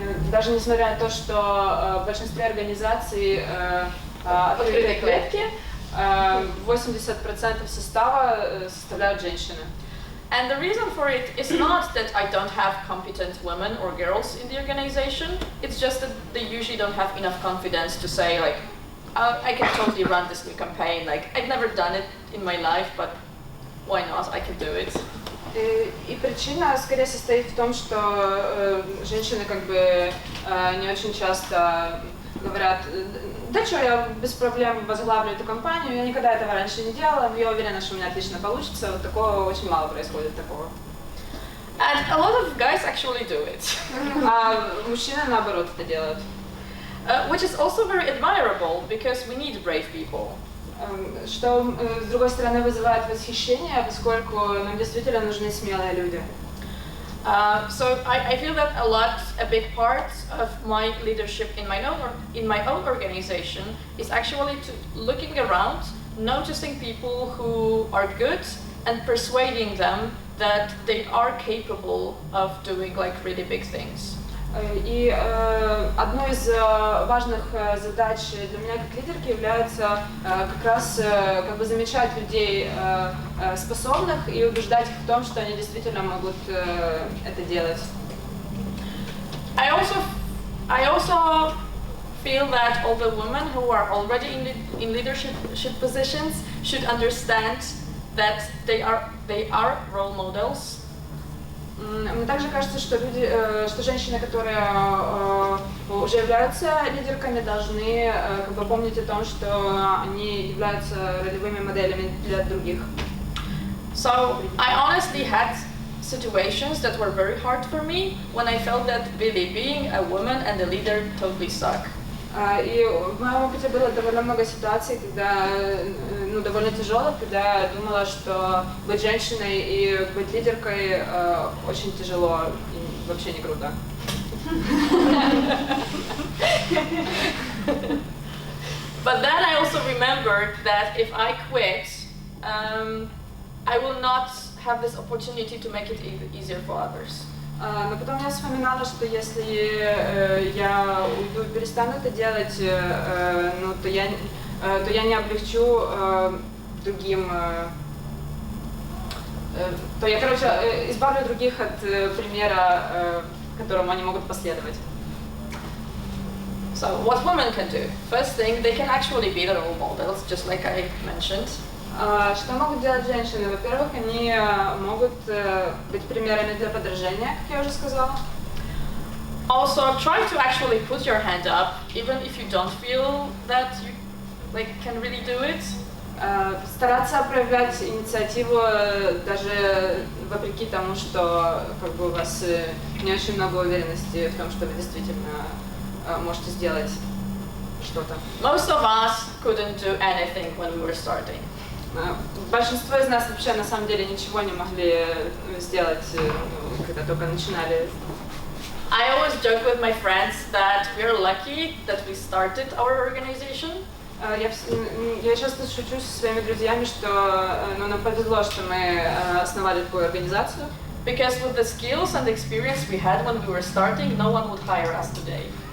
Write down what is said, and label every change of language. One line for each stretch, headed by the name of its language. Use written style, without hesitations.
Russian: Даже несмотря на то, что в большинстве организаций открытые клетки, 80% состава составляют женщины.
English: And the reason for it is not that I don't have competent women or girls in the organization, it's just that they usually don't have enough confidence to say like, I can totally run this new campaign, like I've never done it in my life, but why not, I can do it.
Russian: И причина скорее состоит в том, что женщины как бы не очень часто говорят, да что, я без проблем возглавлю эту компанию, я никогда этого раньше не делала, но я уверена, что у меня отлично получится. Вот такого очень мало происходит такого.
English: And a lot of guys actually do it.
Russian: А мужчины наоборот это делают.
English: Which is also very admirable, because we need brave people.
Russian: Что, с другой стороны, вызывает восхищение, поскольку нам действительно нужны смелые люди.
English: So I feel that a big part of my leadership in my own organization is actually looking around, noticing people who are good and persuading them that they are capable of doing like really big things.
Russian: И одной из важных задач для меня как лидерки является как раз как бы замечать людей способных и убеждать их в том, что они действительно могут это делать.
English: I also feel that all the women who are already in leadership positions should understand that they are role models.
Russian: Мне также кажется, что люди, что женщины, которые уже являются лидерками, должны как бы помнить о том, что они являются ролевыми моделями для других.
English: So I honestly had situations that were very hard for me when I felt that really being a woman and a leader totally suck.
Russian: И в моем опыте было довольно много ситуаций, когда, ну, довольно тяжелых, когда я думала, что быть женщиной и быть лидеркой очень тяжело и вообще не круто.
English: But then I also remembered that if I quit, I will not have this opportunity to make it easier for others.
Russian: Но потом я вспоминала, что если я уйду и перестану это делать, ну, то я не облегчу другим, то я, короче, избавлю других от примера, которому они могут последовать.
English: So what women can do? First thing, they can actually be the role models, just like I mentioned.
Russian: Что могут делать женщины? Во-первых, они могут быть примерами для подражания, как я уже сказала.
English: Also, try to actually put your hand up, even if you don't feel that you can really do it.
Russian: Стараться проявлять инициативу даже вопреки тому, что как бы у вас не очень много уверенности в том, что вы действительно можете сделать что-то.
English: Most of us couldn't do anything when we were starting.
Russian: Большинство из нас вообще на самом деле ничего не могли сделать, когда только начинали.
English: I always joke with my friends that we are lucky that we started our organization.
Russian: Я часто шучу со своими друзьями, что нам повезло, что мы основали такую организацию.
English: Because with the skills and experience we had when we were starting, no one would hire us today.